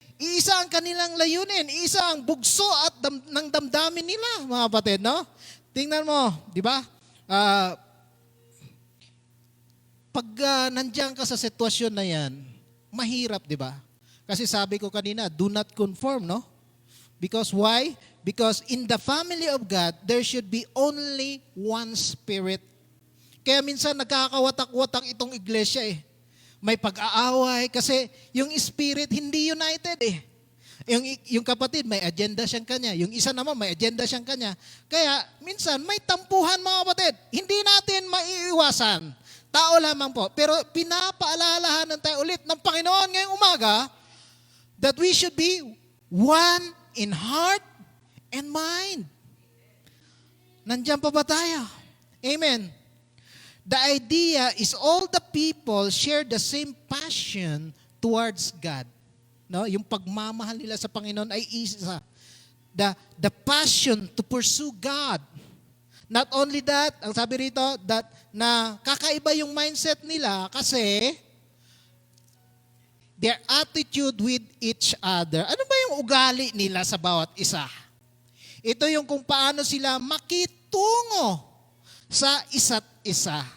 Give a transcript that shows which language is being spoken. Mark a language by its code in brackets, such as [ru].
[tl] Iisa ang kanilang layunin. Iisa ang bugso at ng damdamin nila, mga kapatid, no? Tingnan mo, di ba? Pag nandiyan ka sa sitwasyon na yan, mahirap, di ba? Kasi sabi ko kanina, [en] do not conform, no? Because why? Because in the family of God, there should be only one spirit. [tl] Kaya minsan nagkakawatak-watak itong iglesia eh. May pag-aaway kasi yung spirit hindi united eh. Yung kapatid may agenda siyang kanya, yung isa naman may agenda siyang kanya. Kaya minsan may tampuhan mga kapatid. Hindi natin maiiwasan. Tao lamang po. Pero pinapaalalahanan tayo ulit ng Panginoon ngayong umaga [en] that we should be one in heart and mind. [tl] Nandiyan pa ba tayo? Amen. [en] The idea is all the people share the same passion towards God. [tl] No, yung pagmamahal nila sa Panginoon ay isa. [en] The passion to pursue God. Not only that, [tl] ang sabi rito, [en] that [tl] na kakaiba yung mindset nila kasi [en] their attitude with each other. [tl] Ano ba yung ugali nila sa bawat isa? Ito yung kung paano sila makitungo sa isa't isa.